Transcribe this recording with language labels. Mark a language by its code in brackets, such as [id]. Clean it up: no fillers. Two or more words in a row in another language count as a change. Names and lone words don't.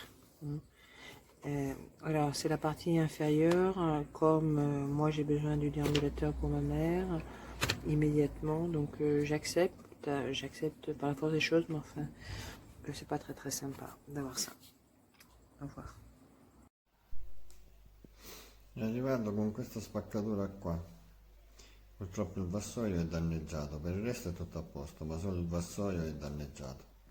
[fr] Alors, c'est la partie inférieure. Comme moi, j'ai besoin du déambulateur pour ma mère immédiatement, donc j'accepte. J'accepte par la force des choses, mais enfin, c'est pas très sympa d'avoir ça. Au revoir. [it] È arrivato con questa spaccatura qua. Purtroppo il vassoio è danneggiato, per il resto è tutto a posto, ma solo il vassoio è danneggiato.